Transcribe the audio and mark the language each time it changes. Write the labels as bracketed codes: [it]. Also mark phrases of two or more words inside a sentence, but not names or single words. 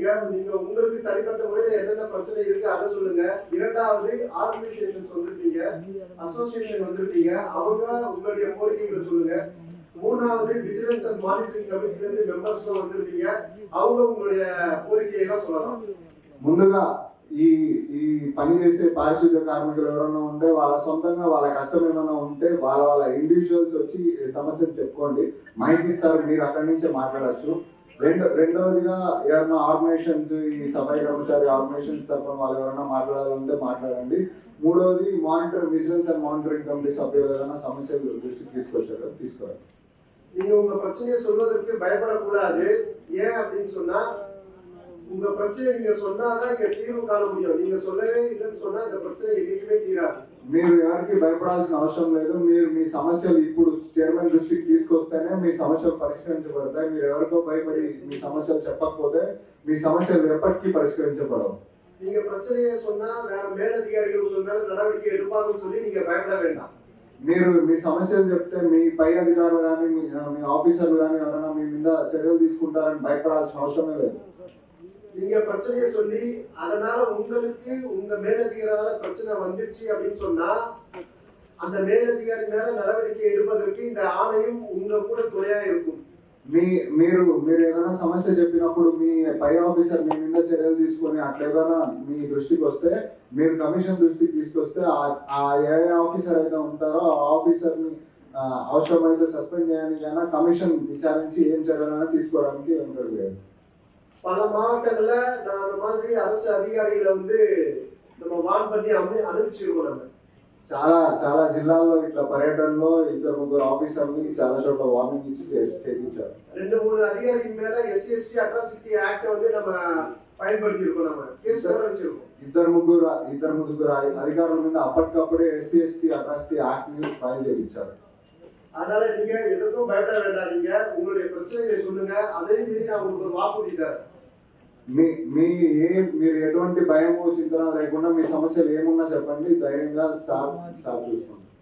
[ta] நீங்க உங்களுக்கு தனிப்பட்ட முறையில என்னென்ன பிரச்சனை இருக்கு அதை சொல்லுங்க. இரண்டாவது ஆர்கனைசேஷன்ஸ் வந்திருக்கீங்க, அசோசியேஷன் வந்திருக்கீங்க, அவங்க உங்களுடைய கோரிக்கைகளை சொல்லுங்க. மூணாவது [en] vigilance and monitoring committee-ல [ta] இருந்து மெம்பர்ஸ் வந்திருக்கீங்க, அவங்க உங்களுடைய கோரிக்கையெல்லாம் சொல்லலாம். [te] ముందుగా ఈ పని చేసే పారిశుద్ధ్య కార్మికులు ఎవరైనా ఉంటే వాళ్ళ సొంతంగా వాళ్ళ కష్టం ఏమైనా ఉంటే వాళ్ళ ఇండివిజువల్స్ వచ్చి సమస్యలు చెప్పుకోండి. మైక్ ఇస్తారు, మీరు అక్కడి నుంచే మాట్లాడచ్చు. రెండవదిగా ఎవరైనా ఆర్గనైజేషన్స్ ఈ సఫాయి కర్మచారి ఆర్గనైజేషన్స్ తరఫున వాళ్ళు ఎవరైనా మాట్లాడాలంటే మాట్లాడండి. మూడవది [en] vigilance and monitoring committee [te] సభ్యులు ఏదైనా సమస్యలు దృష్టికి తీసుకోవాలి. [ta] நீங்க உங்க பிரச்சனையை சொல்வதற்கு பயப்படக்கூடாது. ஏன் அப்படின்னு சொன்னா உங்க பிரச்சனை நீங்க சொன்னாதான் இங்க தீர்வு காண முடியும். நீங்க சொல்லவே இல்லைன்னு சொன்னா இந்த பிரச்சனை என்னைக்குமே தீராது. [te] మీరు ఎవరికి భయపడాల్సిన అవసరం లేదు. మీరు మీ సమస్యలు ఇప్పుడు చైర్మన్ దృష్టికి తీసుకొస్తేనే మీ సమస్యలు పరిష్కరించబడతాయి. మీరు ఎవరితో భయపడి మీ సమస్యలు చెప్పకపోతే మీ సమస్యలు ఎప్పటికీ పరిష్కరించబడవు. [ta] நீங்க பிரச்சனையை சொன்னா வேற மேலதிகாரிகள் உங்க மேல நடவடிக்கை எடுப்பாங்கன்னு சொல்லி நீங்க பயப்பட வேண்டாம். [te] మీరు మీ సమస్యలు చెప్తే మీ పై అధికారులు కానీ మీ ఆఫీసర్లు కానీ ఎవరైనా మీ మీద చర్యలు తీసుకుంటారని భయపడాల్సిన అవసరమే లేదు. [ta] நீங்க பிரச்சனையை சொல்லி அதனால உங்களுக்கு உங்க மேலதிகாரால பிரச்சனை வந்துருச்சு அப்படின்னு சொன்னா அந்த மேலதிகாரி மேல நடவடிக்கை எடுப்பதற்கு இந்த ஆணையம் உங்க கூட துணையா இருக்கும். [te] మీరు ఏదైనా సమస్య చెప్పినప్పుడు మీ పై ఆఫీసర్ మీ మీద చర్యలు తీసుకొని అట్లేదైనా మీ దృష్టికి వస్తే మీరు కమిషన్ దృష్టికి తీసుకొస్తే ఆ ఏ ఆఫీసర్ అయితే ఉంటారో ఆ ఆఫీసర్ ని అవసరమైతే సస్పెండ్ చేయడానికైనా కమిషన్ విచారించి ఏం చర్యలైనా తీసుకోవడానికి వెనుకడు లేదు. [ta] பல மாவட்டங்கள்ல நான் அந்த மாதிரி அரசு அதிகாரிகளை வந்து நம்ம வான் பண்ணி அனுப்பிச்சிருக்கோம். நம்ம [te] చాలా జిల్లాల్లో ఇట్లా పర్యటనలో 2-3 ఆఫీసర్ని చాలా చోట్ల వార్నింగ్ ఇచ్చి చేయించారు. [ta] 2-3 அதிகாரிகள் மேல SC/ST అట్రాసిటీ యాక్ట్ வந்து நம்ம பயன்படுத்தி இருக்கோம். நம்ம கேஸ் கூட வச்சிருக்கோம். [te] 2-3 అధికారుల మీద అప్పటికప్పుడే SC/ST అట్రాసిటీ యాక్ట్ ని ఫైల్ చేయించారు. [ta] அதனால நீங்க எதுக்கும் பயப்பட வேண்டாம். நீங்க உங்களுடைய பிரச்சனைகளை சொல்லுங்க. அதையும் மீறி நான் உங்களுக்கு ஒரு வாக்குறுதி தரேன். [te] మీరు ఎటువంటి భయం చింతన లేకుండా మీ సమస్యలు ఏమున్నా చెప్పండి, ధైర్యంగా సార్ చూసుకోండి.